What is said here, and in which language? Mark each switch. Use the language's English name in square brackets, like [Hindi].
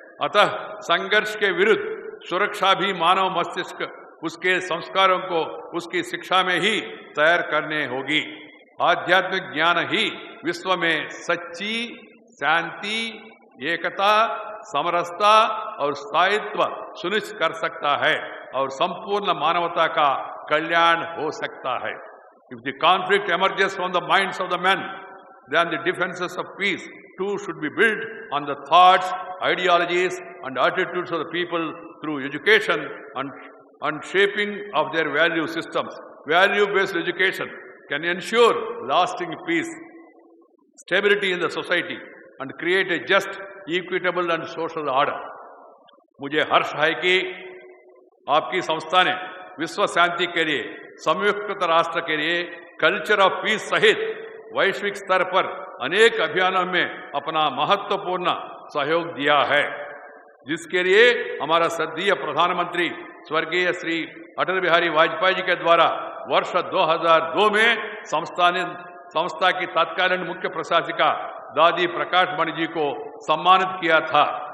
[Hindi] अतः संघर्ष के विरुद्ध सुरक्षा भी मानव मस्तिष्क उसके संस्कारों को उसकी शिक्षा में ही तैयार करने होगी। आध्यात्मिक ज्ञान ही विश्व में सच्ची शांति, एकता, समरसता और स्थायित्व सुनिश्चित कर सकता है और संपूर्ण मानवता का कल्याण हो सकता है। [English] If the conflict emerges from the minds of the men, then the defenses of peace too should be built on the thoughts, ideologies and attitudes of the people through education and shaping of their value systems. Value-based education can ensure lasting peace, stability in the society and create a just, equitable and social order. [Hindi] मुझे हर्ष है कि आपकी संस्था ने विश्व शांति के लिए, संयुक्त राष्ट्र के लिए, कल्चर ऑफ पीस सहित वैश्विक स्तर पर अनेक अभियानों में अपना महत्वपूर्ण सहयोग दिया है, जिसके लिए हमारा श्रद्धेय प्रधानमंत्री स्वर्गीय श्री अटल बिहारी वाजपेयी जी के द्वारा वर्ष 2002 में संस्था की तत्कालीन मुख्य प्रशासिका दादी प्रकाश मणि जी को सम्मानित किया था।